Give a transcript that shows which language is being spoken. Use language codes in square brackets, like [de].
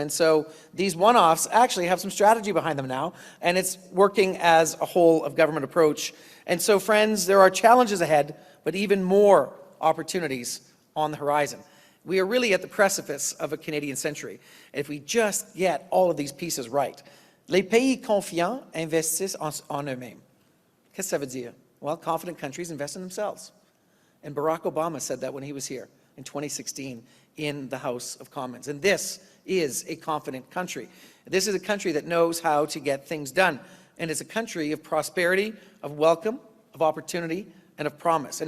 [en] And so these one-offs actually have some strategy behind them now, and it's working as a whole-of-government approach. And so, friends, there are challenges ahead, but even more opportunities on the horizon. We are really at the precipice of a Canadian century. If we just get all of these pieces right. [fr] Les pays confiants investissent en eux-mêmes. Qu'est-ce que ça veut dire? [en] Well, confident countries invest in themselves. And Barack Obama said that when he was here in 2016 in the House of Commons. And this is a confident country. This is a country that knows how to get things done. And it's a country of prosperity, of welcome, of opportunity, and of promise.